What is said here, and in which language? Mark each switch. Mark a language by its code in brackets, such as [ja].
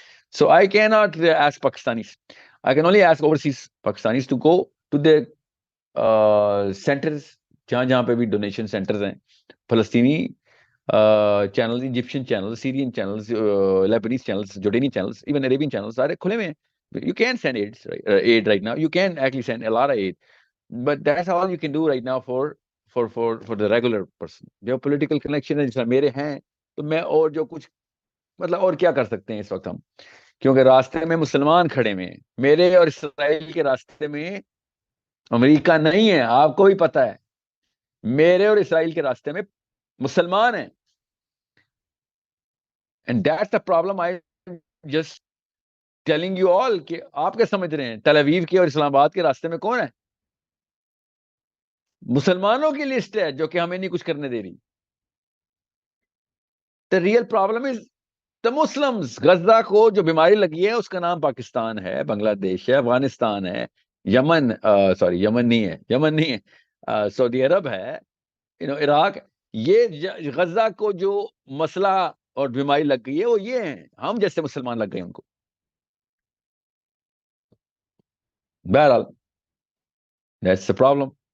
[en] So I cannot ask Pakistanis. I can only ask overseas Pakistanis to go to the centers [ur] جہاں پہ بھی donation centres ہیں, فلسطینی channel, Egyptian channel, سیرین channels, لیبنیز channels, جورڈینی channels, even Arabian channels سارے کھلے ہوئے ہیں. [en] You can send aid right now. You can actually send a lot of aid, but that's all you can do right now for the regular person. [ur] جو political connection ہے جیسا میرے ہیں, تو میں اور جو کچھ مطلب اور کیا کر سکتے ہیں اس وقت ہم, کیونکہ راستے میں مسلمان کھڑے ہوئے ہیں. میرے اور اسرائیل کے راستے میں امریکہ نہیں ہے, آپ کو بھی پتا ہے. میرے اور اسرائیل کے راستے میں مسلمان ہیں. [en] And that's the problem. I just telling you all [ur] کہ آپ کیا سمجھ رہے ہیں, تل اویو کے اور اسلام آباد کے راستے میں کون ہے؟ مسلمانوں کی لسٹ ہے جو کہ ہمیں نہیں کچھ کرنے دے رہی. [en] The real problem is the Muslims. [ur] Gaza کو جو بیماری لگی ہے اس کا نام پاکستان ہے, بنگلہ دیش ہے, افغانستان ہے, یمن یمن نہیں ہے, سعودی عرب ہے, عراق. یہ غزہ کو جو مسئلہ اور بیماری لگ گئی ہے وہ یہ ہیں, ہم جیسے مسلمان لگ گئے ان کو. [en] بہرحال that's the problem.